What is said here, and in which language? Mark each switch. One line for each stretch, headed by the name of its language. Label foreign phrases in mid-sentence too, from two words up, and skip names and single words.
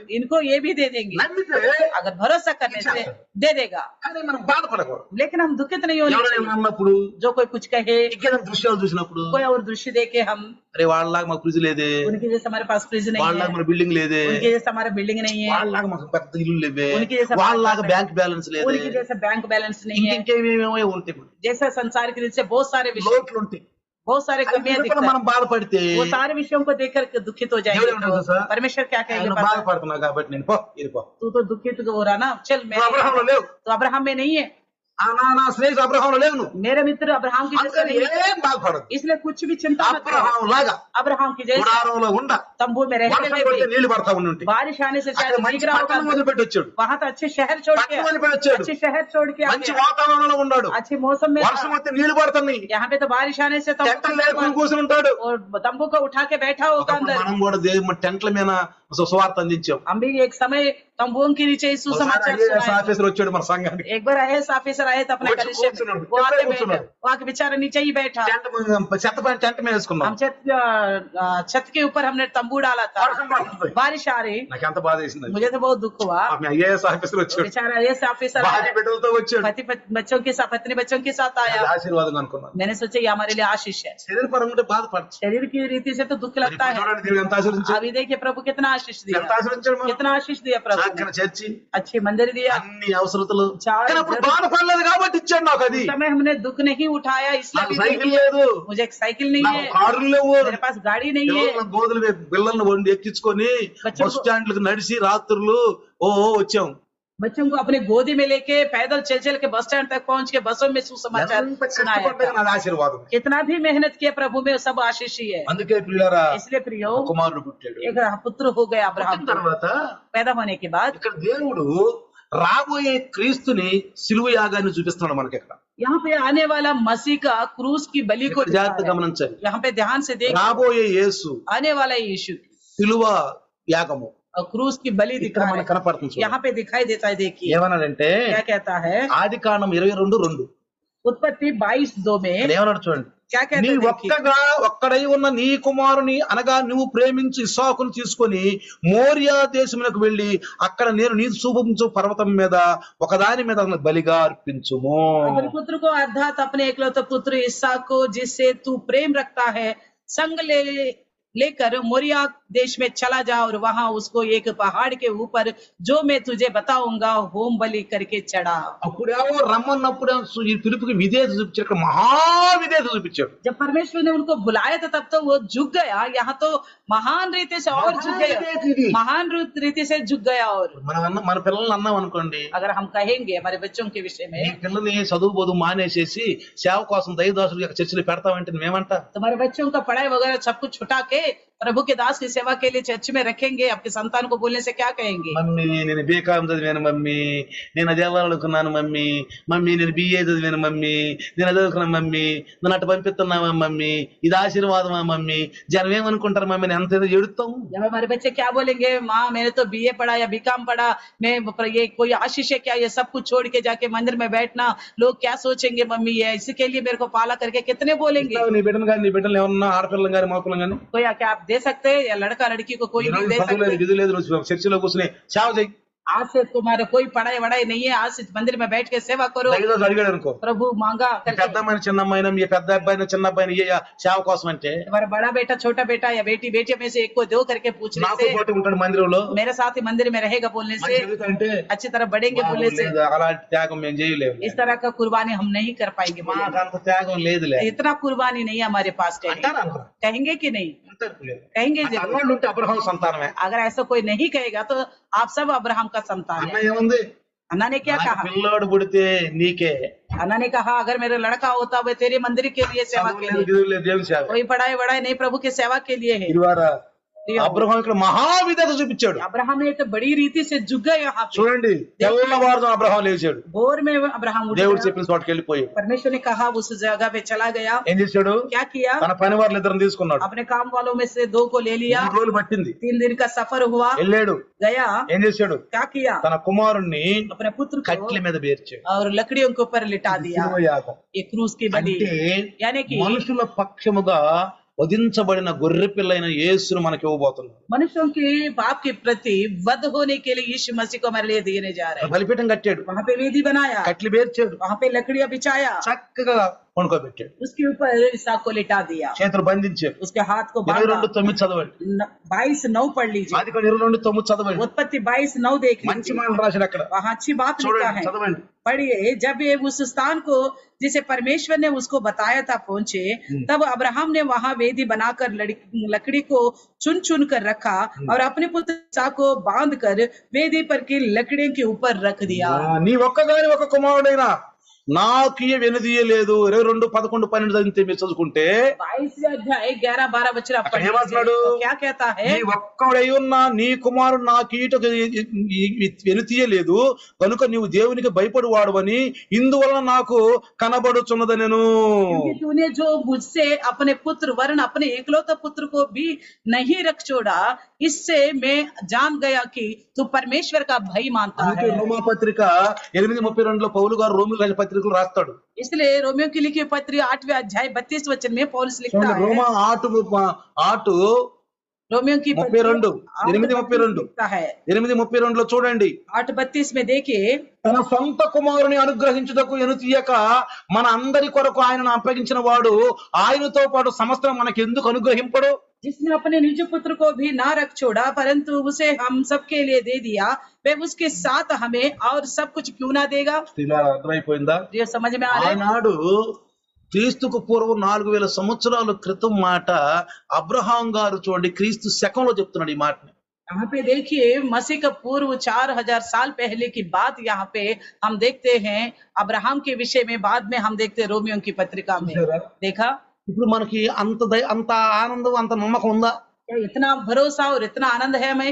Hindi: इनको ये भी दे देंगे।
Telugu: నమ్మితే
Hindi: अगर भरोसा करने से दे देगा,
Telugu: కానీ మనం బాధపడకూడదు.
Hindi: लेकिन हम दुखित नहीं होने
Telugu: ఎవరైనా
Hindi: चाहिए।
Telugu: అన్నప్పుడు,
Hindi: जो कोई कुछ कहे,
Telugu: ఇంకేదైనా దృశ్యాలు చూసినప్పుడు,
Hindi: कोई और दृश्य देखे हम,
Telugu: అరే వాళ్ళలాగా మాకు ఫ్రిడ్జ్ లేదే,
Hindi: उनके जैसे हमारे पास फ्रिज नहीं
Telugu: వాళ్ళలాగా
Hindi: है,
Telugu: మన బిల్డింగ్ లేదే,
Hindi: उनके जैसे हमारा बिल्डिंग नहीं है,
Telugu: వాళ్ళలాగా మాకు పెద్ద ఇల్లు లేవే,
Hindi: उनके जैसा
Telugu: వాళ్ళలాగా
English: bank balance
Telugu: లేదే,
Hindi: उनके जैसा
English: bank balance
Hindi: नहीं है,
Telugu: ఇంకేమేమో ఉంటాయి,
Hindi: जैसा संसार के दृष्टि से बहुत सारे विषय,
Telugu: లోట్లు ఉంటాయి.
Hindi: बहुत सारे कमियां
Telugu: అది
Hindi: दिखता
Telugu: మనం బాధపడితే
Hindi: है। वो सारे विषयों को देखकर दुखित हो जाएंगे।
Telugu: దేవుడు ఏమంటాడు తెలుసా?
Hindi: परमेश्वर क्या कहेंगे,
Telugu: నువ్వు బాధపడుతున్నావు కాబట్టి నేను వెళ్ళిపో.
Hindi: तू तो दुखित हो रहा ना, चल मैं,
Telugu: నువ్వు అబ్రహాంలో లేవు,
Hindi: तो अब्राहम में नहीं है,
Telugu: నా స్నేహితుడు అబ్రహాంలో లేవు నువ్వు,
Hindi: मेरे मित्र अब्राहम की जैसा
Telugu: అందుకని
Hindi: नहीं है,
Telugu: ఏం బాధపడదు.
Hindi: इसलिए कुछ भी चिंता मत करो।
Telugu: అబ్రహాం లాగా
Hindi: अब्राहम की जैसा
Telugu: గుడారంలో ఉండ,
Hindi: तंबू में रहते
Telugu: వర్షం
Hindi: हुए
Telugu: పడితే
Hindi: भी,
Telugu: నీళ్లు పడతా ఉండి ఉంటాయి.
Hindi: बारिश आने से
Telugu: అక్కడ
Hindi: शायद
Telugu: మంచి
Hindi: भीग रहा
Telugu: పట్టణం
Hindi: होगा,
Telugu: మొదలుపెట్టి వచ్చాడు,
Hindi: वहां तो अच्छे शहर छोड़ के,
Telugu: పట్టణం మొదలుపెట్టి వచ్చాడు,
Hindi: अच्छे शहर छोड़ के आ
Telugu: మంచి
Hindi: गया,
Telugu: వాతావరణంలో ఉన్నాడు,
Hindi: अच्छे मौसम में
Telugu: వర్షం
Hindi: था।
Telugu: వస్తే నీళ్లు పడుతున్నాయి,
Hindi: यहाँ पे तो बारिश आने से
Telugu: టెంట్లు లేకుండా కూర్చుని ఉంటాడు.
Hindi: और तंबू को उठा के बैठा होगा
Telugu: ఒకప్పుడు
Hindi: अंदर।
Telugu: మనం కూడా టెంట్ల మీద సువార్త అందించాం.
Hindi: हम भी एक समय तंबुओं के नीचे सुसमाचार
Telugu: ఐఏఎస్
Hindi: सुनाए।
Telugu: ఆఫీసర్ వచ్చాడు మన సంఘానికి.
Hindi: एक बार
English: IAS officer
Hindi: आए थे अपने वो कलिशे में,
Telugu: కూర్చున్నాడు.
Hindi: वो आके बैठा,
Telugu: కూర్చున్నాడు.
Hindi: वो आके बेचारा नीचे ही बैठा।
Telugu: చెత్త పైన టెంట్ మీద వేసుకున్నాం.
Hindi: हम छत के ऊपर हमने तंबू डाला था, बारिश आ रही,
Telugu: నాకు ఎంత బాధ వేసింది.
Hindi: मुझे तो बहुत दुख हुआ।
English: IAS officer
Telugu: వచ్చాడు,
Hindi: बेचारा
English: IAS officer
Telugu: భార్య బిడ్డలతో వచ్చాడు.
Hindi: बच्चों के साथ, पत्नी बच्चों के साथ आया।
Telugu: అది ఆశీర్వాదం అనుకున్నాను.
Hindi: मैंने सोचा ये हमारे लिए आशीष है।
Telugu: శరీరపరంగా ఉంటే బాధపడచ్చు.
Hindi: शरीर की रीति से तो दुख लगता है।
Telugu: చూడండి దేవుడు ఎంత ఆశీర్వదించాడు.
Hindi: अभी देखिए प्रभु कितना आशीष दिया,
Telugu: ఎంత ఆశీర్వదించాడు మనం.
Hindi: कितना आशीष दिया प्रभु ने।
Telugu: చక్కని చర్చి,
Hindi: अच्छी मंदिर दिया,
Telugu: అన్ని అవసరతలు. చాలు. కానీ అప్పుడు బాధపడలేదు కాబట్టి ఇచ్చాడు నాకు అది.
Hindi: उस समय हमने दुख नहीं उठाया इसलिए
Telugu: నాకు
Hindi: भी
Telugu: సైకిల్
Hindi: दिया।
Telugu: లేదు,
Hindi: मुझे एक साइकिल नहीं
Telugu: నాకు
Hindi: है,
Telugu: కారులు లేవు.
Hindi: मेरे पास गाड़ी नहीं है।
Telugu: గోధులు పిల్లల్ని వండి ఎక్కించుకొని
Hindi: బచ్చోं
Telugu: బస్
Hindi: को-
Telugu: స్టాండ్లకు నడిచి రాత్రులు వచ్చాం.
Hindi: बच्चों को अपने गोदी में लेके पैदल चल चल के
English: bus stand
Hindi: तक पहुंच के बसों में सुसमाचार
Telugu: ఎంత
Hindi: सुनाया
Telugu: కష్టపడ్డా
Hindi: था।
Telugu: నాది ఆశీర్వాదం.
Hindi: कितना भी मेहनत किया प्रभु में सब आशीष ही है।
Telugu: అందుకే పిల్లరా
Hindi: इसलिए प्रियो
Telugu: కుమారుడు పుట్టాడు.
Hindi: एक पुत्र हो गया अब्राहम
Telugu: పుట్టిన
Hindi: को।
Telugu: తర్వాత
Hindi: पैदा होने के बाद
Telugu: ఇక్కడ దేవుడు రాబోయే క్రీస్తుని సిలువ యాగాన్ని చూపిస్తున్నాడు మనకి. ఇక్కడ
Hindi: यहाँ पे आने वाला मसीह का क्रूस की बलि को
Telugu: ఇక్కడ
Hindi: दिखा
Telugu: జాగ్రత్తగా
Hindi: है।
Telugu: గమనించాలి.
Hindi: यहाँ पे ध्यान से देख,
Telugu: రాబోయే యేసు
Hindi: आने वाला यीशु
Telugu: సిలువ యాగము
Hindi: और क्रूस की बलि
Telugu: ఇక్కడ
Hindi: दिखा
Telugu: మనకు
Hindi: है,
Telugu: కనపడుతుంది. చూడండి.
Hindi: यहाँ पे दिखाई देता है। देखिए
Telugu: ఏమన్నాడంటే
Hindi: क्या कहता है,
Telugu: ఆది కాండం 22:2
Hindi: उत्पत्ति 22:2 में
Telugu: ఇక్కడ ఏమన్నాడు చూడండి.
Hindi: क्या कहता
Telugu: నీ
Hindi: है देखिए,
Telugu: ఒక్కడై ఉన్న నీ కుమారుని అనగా నువ్వు ప్రేమించి ఇస్సాకును తీసుకొని మోరియా దేశమునకు వెళ్లి అక్కడ నేను నీ చూపించు పర్వతం మీద ఒకదాని మీద అతను బలిగా అర్పించుము.
Hindi: अपने पुत्र को अर्थात अपने एकलौते पुत्र इसहाक को जिससे तू प्रेम रखता है संग लेकर मोरिया देश में चला जा और वहां उसको एक पहाड़ के ऊपर जो मैं तुझे बताऊंगा होम बलि करके चढ़ा।
Telugu: అప్పుడేమో రమ్మన్నప్పుడు ఈ పిలుపుకి విధేయత చూపించాడు. ఇక్కడ మహా విధేయత చూపించాడు.
Hindi: जब परमेश्वर ने उनको बुलाया था तब तो वो झुक गया, यहाँ तो महान रीति से और झुक गया, महान रीति से झुक गया। और
Telugu: మన పిల్లల్ని అన్నాం అనుకోండి,
Hindi: अगर हम कहेंगे हमारे बच्चों के विषय
Telugu: నీ
Hindi: में,
Telugu: పిల్లల్ని చదువు బోధు మానేసేసి సేవ కోసం దైవదాసులు చర్చలు పెడతామంటే మేమంటా
Hindi: तुम्हारे बच्चों का पढ़ाई वगैरह सब कुछ छुटा के प्रभु के दास की सेवा के लिए चर्च में रखेंगे, आपके संतान को बोलने से क्या कहेंगे?
Telugu: మమ్మీ నేను బీకాం చదివాను మమ్మీ, నేను అదే అనుకున్నాను మమ్మీ, మమ్మీ నేను బిఏ చదివాను మమ్మీ, నేను అదే అనుకున్నాను మమ్మీ, నన్ను అటు పంపిస్తున్నావా మమ్మీ, ఇది ఆశీర్వాదమా మమ్మీ, జనం ఏమనుకుంటారు మమ్మీ, నేను అంత ఏదో ఎడుతాం.
Hindi: जब हमारे बच्चे क्या बोलेंगे, माँ मैंने तो बीए पढ़ा या बीकॉम पढ़ा, मैं ये कोई आशीष है क्या, ये सब कुछ छोड़ के जाके मंदिर में बैठना, लोग क्या सोचेंगे मम्मी, ये इसी के लिए मेरे को पाला करके कितने बोलेंगे?
Telugu: నీ బిడ్డను కానీ నీ బిడ్డలు ఏమన్నా ఆడపిల్లలు కానీ మగపిల్లలు కానీ
Hindi: कोई क्या आप दे सकते हैं, या लड़का लड़की को कोई नहीं दे
Telugu: చదువు లేదు
Hindi: सकते?
Telugu: విధి లేదు, నువ్వు చర్చిలో కూర్చుని సేవ చేయి.
Hindi: आज से तुम्हारे कोई पढ़ाई वढ़ाई नहीं है, आज से मंदिर में बैठ के सेवा करो।
Telugu: దైవదాసులు అడిగాడు అనుకో,
Hindi: प्रभु मांगा
Telugu: పెద్ద
Hindi: करके,
Telugu: అమ్మాయిని చిన్న అమ్మాయినా మీ పెద్ద అబ్బాయిని చిన్న అబ్బాయిని ఇయ్య సేవ కోసం అంటే
Hindi: तुम्हारा बड़ा बेटा छोटा बेटा या बेटी बेटी में से एक को दो करके पूछने
Telugu: నాకు
Hindi: से,
Telugu: పోటీ ఉంటాడు మందిరంలో
Hindi: मेरे साथ ही मंदिर में रहेगा बोलने से,
Telugu: అంటే
Hindi: अच्छी तरह बढ़ेंगे बोलने से,
Telugu: అలాంటి త్యాగం మేము చేయలేము.
Hindi: इस तरह का कुर्बानी हम नहीं कर पाएंगे बोले।
Telugu: మాకు అంత త్యాగం లేదులే
Hindi: इतना कुर्बानी नहीं है हमारे पास,
Telugu: అంటారు అందరూ.
Hindi: कहेंगे कि नहीं?
Telugu: అంటారు లేదు.
Hindi: कहेंगे
Telugu: అంటే
Hindi: जरूर।
Telugu: అన్నోళ్ళు ఉంటే అబ్రహాం సంతానమే.
Hindi: अगर ऐसा कोई नहीं कहेगा तो आप सब अब्राहम का संतान
Telugu: అన్న
Hindi: है।
Telugu: ఏముంది,
Hindi: अन्ना ने क्या
Telugu: నాకు
Hindi: कहा?
Telugu: పిల్లోడు పుడితే నీకే,
Hindi: अन्ना ने कहा अगर मेरा लड़का होता वह तेरे मंदिर के लिए सेवा
Telugu: చదువు
Hindi: के
Telugu: లేదు,
Hindi: लिए,
Telugu: గిదువు లేదు, దేవుని సేవ.
Hindi: कोई पढ़ाई वढ़ाई नहीं, प्रभु की सेवा के लिए है।
Telugu: ఇరువారా అబ్రహాం ఇక్కడ మహావిధత చూపించాడు.
Hindi: अब्राहम ने तो बड़ी रीति से झुक गए यहाँ पे।
Telugu: చూడండి, తెల్లవారుజామున అబ్రహాం లేచాడు,
Hindi: भोर में अब्राहम उठ
Telugu: దేవుడు
Hindi: गया।
Telugu: చెప్పిన చోటుకి వెళ్ళిపోయాడు.
Hindi: परमेश्वर ने कहा उस जगह पे चला गया।
Telugu: ఏం చేశాడు,
Hindi: क्या किया?
Telugu: తన పని వాళ్ళ ఇద్దరిని తీసుకున్నాడు.
Hindi: अपने काम वालों में से दो को ले लिया।
Telugu: 3 రోజులు పట్టింది,
Hindi: 3 दिन का सफर हुआ,
Telugu: వెళ్ళాడు.
Hindi: गया।
Telugu: ఏం చేశాడు,
Hindi: क्या किया?
Telugu: తన కుమారుణ్ణి
Hindi: अपने पुत्र
Telugu: కట్ల
Hindi: को
Telugu: మీద పేర్చాడు.
Hindi: और लकड़ियों के ऊपर लिटा दिया,
Telugu: సిలువ యాగం
Hindi: ये क्रूस की बलि।
Telugu: అంటే
Hindi: यानी कि
Telugu: మనుషుల పక్షముగా వధించబడిన గొర్రె పిల్లైన యేసును మనకి ఇవ్వబోతున్నాడు.
Hindi: मनुष्यों के पाप के प्रति वध होने के लिए यीशु मसीह को हमारे लिए देने जा रहे हैं।
Telugu: బలిపీఠం కట్టాడు,
Hindi: वहां पे वेदी बनाया,
Telugu: కట్లు పేర్చాడు,
Hindi: वहां पे लकड़ियां बिछाया,
Telugu: చక్కగా పండుకోబెట్టాడు,
Hindi: उसके ऊपर इसहाक को लिटा दिया,
Telugu: చేతులు బంధించాడు.
Hindi: उसके हाथ को बांधा।
Telugu: 22:9 చదవండి.
Hindi: 22:9 पढ़ लीजिए,
Telugu: ఆది కాండం 22:9 చదవండి.
Hindi: उत्पत्ति 22:9 देख
Telugu: మంచి
Hindi: लीजिए,
Telugu: మాటలు రాశాడు అక్కడ.
Hindi: वहां अच्छी बात लिखा
Telugu: చూడండి,
Hindi: है।
Telugu: చదవండి.
Hindi: पढ़िए, जब ये उस स्थान को जिसे परमेश्वर ने उसको बताया था पहुंचे, तब अब्राहम ने वहां वेदी बनाकर लकड़ी को चुन चुन कर रखा और अपने पुत्र इसहाक को बांध कर वेदी पर की लकड़ियों के ऊपर रख दिया।
Telugu: నీ ఒక్కగాని ఒక కుమారుడైనా నాకు వెనుదీయలేదు. 22:11-12 చదివితే మీరు చదువుకుంటే
Hindi: 22वें अध्याय 11-12 वचन आप
Telugu: అక్కడ
Hindi: पढ़
Telugu: ఏమంటున్నాడు?
Hindi: लीजिए, तो क्या कहता है?
Telugu: నీ ఒక్కడై ఉన్న నీ కుమారుడు నా కీటకు వెనుతీయలేదు కనుక నీవు దేవునికి భయపడువాడవని ఇందువలన నాకు కనబడుచున్నదనెను.
Hindi: क्योंकि तूने जो मुझसे अपने पुत्र वरन अपने एकलौते पुत्र को भी नहीं रख छोड़ा, इससे मैं जान गया कि तू परमेश्वर का भय मानता
Telugu: అందుకే
Hindi: है।
Telugu: రోమా పత్రిక 8:32 పౌలు గారు రోమిల రాజ పత్రికలు రాస్తాడు.
Hindi: इसलिए रोमियो की लिखी पत्री 8वें अध्याय 32 वचन में पौलुस लिखता
Telugu: చూడండి,
Hindi: है,
Telugu: రోమా ఆటు
Hindi: रोमियो की पत्री 32 8:32 लिखता है
Telugu: 8:32 చూడండి.
Hindi: 8:32 में देखिए,
Telugu: తన సొంత కుమారుని అనుగ్రహించుటకు ఎనుతీయక మన అందరి కొరకు ఆయనను అప్పగించిన వాడు ఆయనతో పాటు సమస్తం మనకి ఎందుకు అనుగ్రహింపడు?
Hindi: जिसने अपने निज पुत्र को भी ना रख छोड़ा परंतु उसे हम सबके लिए दे दिया, वह उसके साथ हमें और सब कुछ क्यों ना देगा?
Telugu: ఇలా అర్థమైపోయిందా?
Hindi: ये समझ में आ रहा है?
Telugu: ఆనాడు క్రీస్తుకు పూర్వం 4000 సంవత్సరాల క్రితం మాట అబ్రహాం గారు చూడండి క్రీస్తు శకంలో చెప్తున్నాడు ఈ మాటని.
Hindi: यहाँ पे देखिए, मसीह का पूर्व 4000 साल पहले की बात यहाँ पे हम देखते हैं। अब्राहम के विषय में बाद में हम देखते हैं रोमियो की पत्रिका में।
Telugu: చూసారా?
Hindi: देखा
Telugu: ఇప్పుడు మనకి అంత ఆనందం అంత నమ్మకం ఉందా?
Hindi: क्या इतना भरोसा और इतना आनंद है हमें?